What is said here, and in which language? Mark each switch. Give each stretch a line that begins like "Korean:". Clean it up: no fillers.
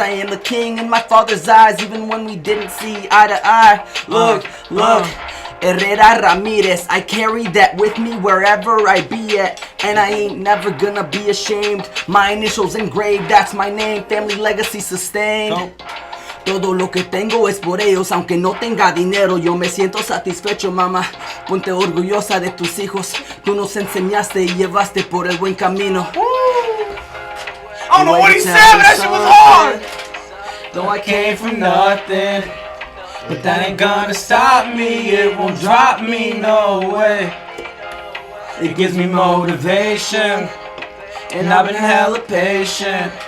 English: I am the king in my father's eyes, even when we didn't see eye to eye. Look, Herrera Ramirez, I carry that with me wherever I be at, and I ain't never gonna be ashamed. My initials engraved, that's my name, family legacy sustained.
Spanish: Todo lo que tengo es por ellos, aunque no tenga dinero, yo me siento satisfecho, mamá. Ponte orgullosa de tus hijos, tú nos enseñaste y llevaste por el buen camino.
English: I don't know what he said, but that shit was hard. Though I came from nothing, But that ain't gonna stop me, it won't drop me, no way. It gives me motivation, and I've been hella patient.